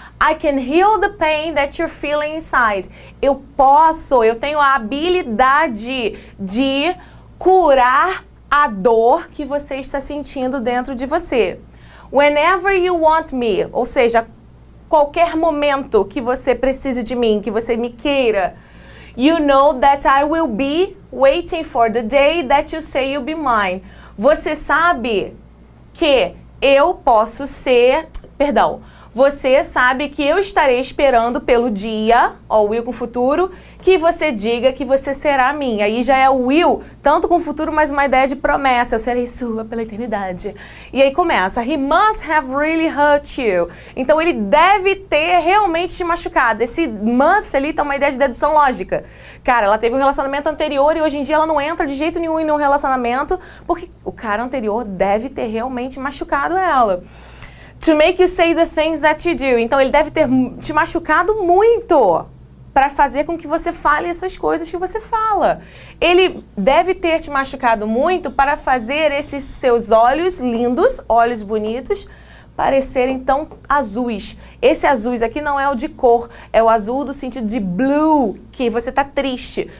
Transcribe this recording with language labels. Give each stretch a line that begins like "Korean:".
English: I can heal the pain that you're feeling inside.
Portuguese: Eu tenho a habilidade de curar a dor que você está sentindo dentro de você.
English: Whenever you want me,
Portuguese: ou seja, qualquer momento que você precise de mim, que você me queira,
English: you know that I will be waiting for the day that you say you'll be mine.
Portuguese: Você sabe que eu posso ser, você sabe que eu estarei esperando pelo dia, ó, o will com futuro, que você diga que você será minha. Aí já é o will, tanto com futuro, mas uma ideia de promessa. Eu serei sua pela eternidade. E aí começa,
English: he must have really hurt you.
Portuguese: Então ele deve ter realmente te machucado. Esse must ali tá uma ideia de dedução lógica. Cara, ela teve um relacionamento anterior e hoje em dia ela não entra de jeito nenhum em um relacionamento, porque o cara anterior deve ter realmente machucado ela.
English: To make you say the things that you do.
Portuguese: Então, ele deve ter te machucado muito para fazer com que você fale essas coisas que você fala. Ele deve ter te machucado muito para fazer esses seus olhos lindos, olhos bonitos, parecerem tão azuis. Esse azuis aqui não é o de cor, é o azul do sentido de blue, que você tá triste.